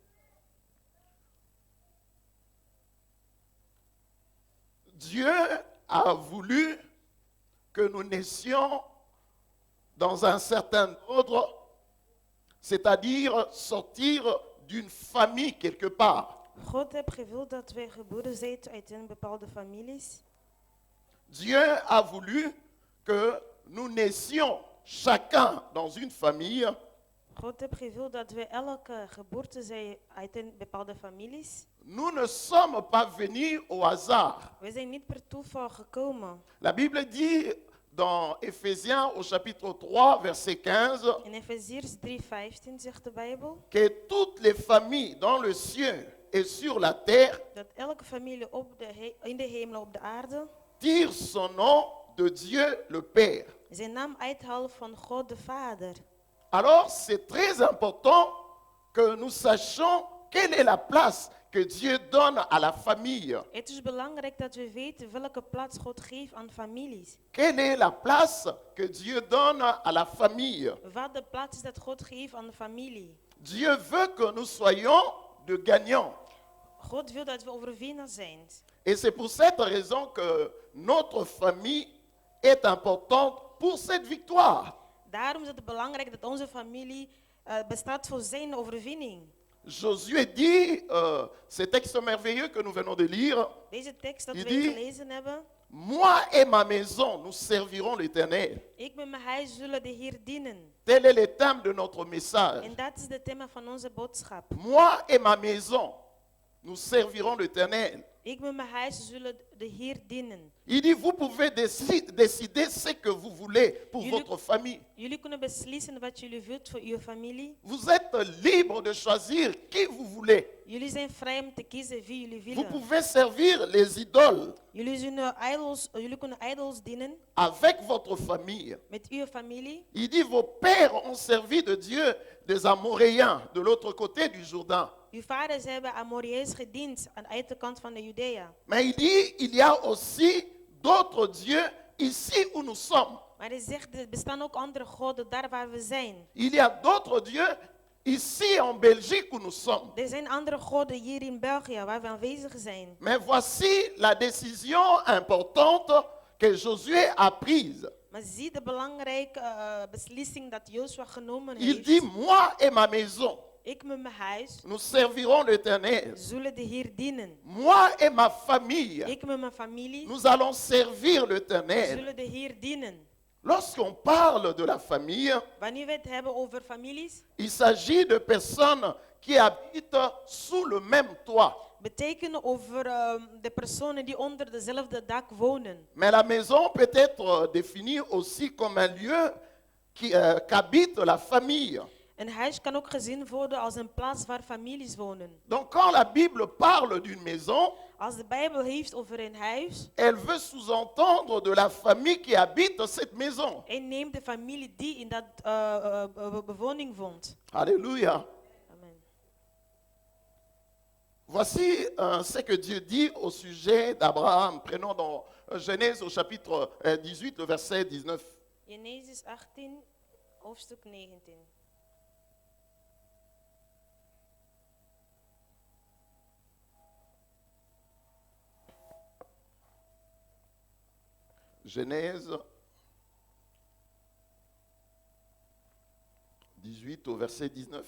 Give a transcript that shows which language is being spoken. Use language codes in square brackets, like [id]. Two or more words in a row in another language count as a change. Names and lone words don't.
[fr] Dieu a voulu que nous naissions dans un certain ordre, c'est-à-dire sortir d'une famille quelque part. [nl] God heeft gewild dat wij geboren zijn uit een bepaalde families. [fr] Dieu a voulu que nous naissions chacun dans une famille [nl] God heeft gewild dat wij elke geboorte zijn uit een bepaalde families. [fr] Nous ne sommes pas venus au hasard. [nl] We zijn niet per toeval gekomen. [fr] La Bible dit dans Éphésiens au chapitre 3, verset 15, [nl] In Efeziërs 3:15 zegt de Bijbel [fr] que toutes les familles dans le ciel et sur la terre [nl] dat elke familie in de hemel op de aarde [fr] tirent son nom de Dieu le Père. [nl] zijn naam uithalen van God de Vader. [fr] Alors c'est très important que nous sachions quelle est la place que Dieu donne à la famille. [nl] Het is belangrijk dat we weten welke plaats God geeft aan families. [fr] Quelle est la place que Dieu donne à la famille? [nl] Wat de plaats is dat God geeft aan de familie. [fr] Dieu veut que nous soyons de gagnants. [nl] God wil dat we overwinnaars zijn. [fr] Et c'est pour cette raison que notre famille est importante pour cette victoire. [nl] Daarom is het belangrijk dat onze familie bestaat voor zijn overwinning. [fr] Josué dit, ce texte merveilleux que nous venons de lire, [nl] Deze tekst dat [fr] Il [nl] wij [fr] dit- [nl] gelezen hebben. [fr] moi et ma maison, nous servirons l'Éternel. [nl] Ik met mijn huis zullen de Heer dienen. [fr] Tel est le thème de notre message. [nl] En dat is het thema van onze boodschap. [fr] Moi et ma maison, nous servirons l'Éternel. [nl] Ik met mijn huis zullen de Heer dienen. [fr] Il dit, vous pouvez décider ce que vous voulez pour [nl] Jullie- [fr] votre famille. [nl] Jullie kunnen beslissen wat jullie wilt voor uw familie. [fr] Vous êtes libre de choisir qui vous voulez. [nl] Jullie zijn vrij om te kiezen wie jullie [fr] Vous [nl] willen. [fr] pouvez servir les idoles [nl] Jullie kunnen idols dienen [fr] avec votre famille. [nl] met uw familie. [fr] Il dit, vos pères ont servi de Dieu des Amoréens de l'autre côté du Jourdain. [nl] Uw vaders hebben Amoreërs gediend aan de uiterkant van de Judea. [fr] Mais il dit, il y a aussi d'autres dieux ici où nous sommes. [nl] Maar hij zegt, er bestaan ook andere goden daar waar we zijn. [fr] Il y a d'autres dieux ici en Belgique où nous sommes. [nl] Er zijn andere goden hier in België waar we aanwezig zijn. [fr] Mais voici la décision importante que Josué a prise. [nl] Maar zie de belangrijke beslissing dat Jozua genomen [fr] Il [nl] heeft. [fr] dit, moi et ma maison, [nl] Ik met mijn huis [fr] nous servirons l'Éternel. [nl] zullen de Heer dienen. [fr] Moi et ma famille, [nl] Ik met mijn familie [fr] nous allons servir l'Éternel. [nl] zullen de Heer dienen. [fr] Lorsqu'on parle de la famille, [nl] Wanneer we het hebben over families, [fr] il s'agit de personnes qui habitent sous le même toit. [nl] betekenen over de personen die onder dezelfde dak wonen. [fr] Mais la maison peut être définie aussi comme un lieu qu'habite la famille. [nl] Een huis kan ook gezien worden als een plaats waar families wonen. [fr] Donc quand la Bible parle d'une maison, [nl] Als de Bijbel heeft over een huis, [fr] elle veut sous-entendre de la famille qui habite cette maison. [nl] en neemt de familie die in dat bewoning woont. [fr] Alléluia. Amen. Voici ce que Dieu dit au sujet d'Abraham. Prenons dans Genèse au chapitre 18, le verset 19. [nl] Genesis 18, hoofdstuk 19. [fr] Genèse 18 au verset 19.